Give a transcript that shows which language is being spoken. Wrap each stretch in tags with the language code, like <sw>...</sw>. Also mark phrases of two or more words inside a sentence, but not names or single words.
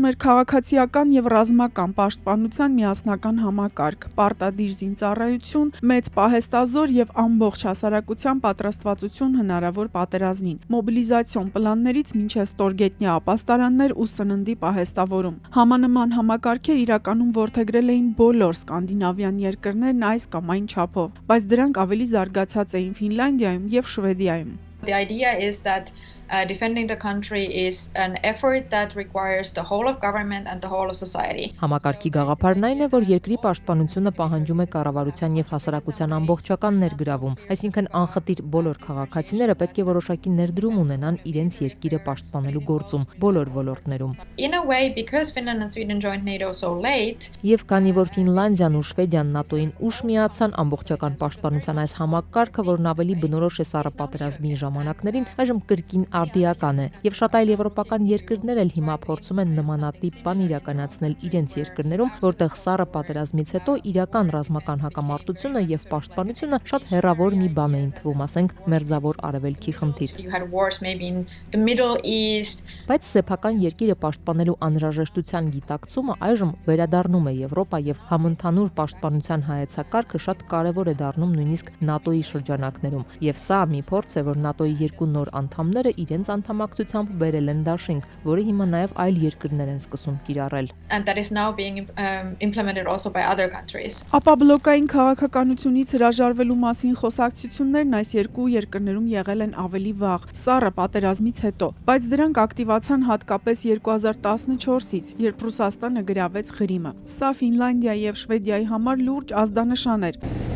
<hy>էր քաղաքացիական եւ ռազմական պաշտպանության միասնական համակարգ, պարտադիր զինծառայություն, մեծ պահեստազոր եւ ամբողջ հասարակության պատրաստվածություն հնարավոր պատերազմին, մոբիլիզացիոն պլաններից մինչեւ ստորգետնյա ապաստարաններ ու սննդի պահեստավորում։ Համանման համակարգեր իրականում որդեգրել էին բոլոր սկանդինավյան երկրներն այս կամ այն չափով, բայց դրանք ավելի զարգացած էին Ֆինլանդիայում եւ Շվեդիայում։</hy> <en>The idea is that defending the country is an effort that requires the whole of government and the whole of society.</en> <hy>Համակարգի գաղափարն այն է, որ երկրի պաշտպանությունը պահանջում է կառավարության եւ հասարակության ամբողջական ներգրավում, այսինքն անխտիր բոլոր քաղաքացիները պետք է որոշակի ներդրում ունենան իրենց երկիրը պաշտպանելու գործում բոլոր ոլորտներում։</hy> <en>In a way, because Finland and Sweden joined NATO so late,</en> <hy>Եվ քանի որ Ֆինլանդիան ու Շվեդիան ՆԱՏՕ-ին ուշ միացան, ամբողջական պաշտպանության այս համակարգը, որն ավելի բնորոշ է Սառը պատերազմի ժամանակներին, այժմ կրկին արդիական է, եւ շատ այլ եվրոպական երկրներ էլ հիմա փորձում են նմանատիպ բան իրականացնել իրենց երկրներում, որտեղ Սառը պատերազմից հետո իրական ռազմական հակամարտությունը եւ պաշտպանությունը շատ հեռավոր մի բան էին թվում, ասենք մերձավոր արևելքի խնդիր։</hy> <en>you had wars maybe in the Middle East.</en> <hy>Բայց սեփական երկիրը պաշտպանելու անհրաժեշտության գիտակցումը այժմ վերադառնում է Եվրոպա եւ համընդհանուր պաշտպանության հայեցակարգը շատ կարեւոր է դառնում նույնիսկ ՆԱՏՕ-ի շրջանակներում։ Եվ սա մի փորձ է, որ ՆԱՏՕ-ի երկու նոր անդամները իրենց անդամակցությամբ բերել են դաշինք, որը հիմա նաեւ այլ երկրներ են սկսում կիրառել։</hy> <en>And that is now being implemented also by other countries.</en> <hy>Ապա բլոկային քաղաքականությունից հրաժարվելու մասին խոսակցություններն այս երկու երկրներում եղել են ավելի վաղ, Սառը պատերազմից հետո, բայց դրանք ակտիվացան հատկապես 2014-ից, երբ Ռուսաստանը գրավեց Ղրիմը։ Սա Ֆինլանդիայի եւ Շվեդիայի համար լուրջ ազդանշան էր։</hy>